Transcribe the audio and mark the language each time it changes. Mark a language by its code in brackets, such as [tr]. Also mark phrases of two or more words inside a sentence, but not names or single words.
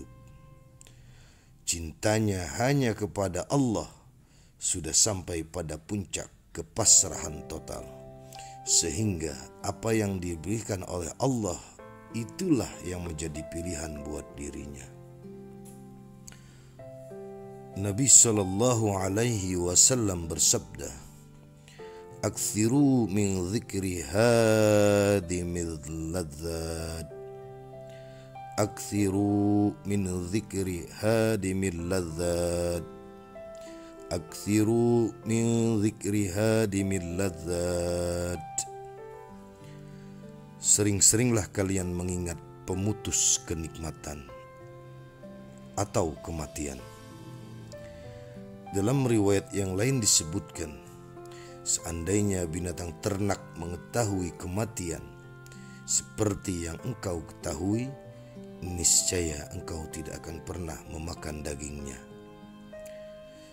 [id] Cintanya hanya kepada Allah sudah sampai pada puncak kepasrahan total, sehingga apa yang diberikan oleh Allah itulah yang menjadi pilihan buat dirinya. Nabi [ar] صلى الله عليه وسلم [id] bersabda, [ar] "أكثروا من ذكر هادم اللذات." أكثروا من ذكر هادم اللذات. أكثروا من ذكر هادم اللذات. [id] Sering-seringlah kalian mengingat pemutus kenikmatan atau kematian. Dalam riwayat yang lain disebutkan, seandainya binatang ternak mengetahui kematian seperti yang engkau ketahui, niscaya engkau tidak akan pernah memakan dagingnya.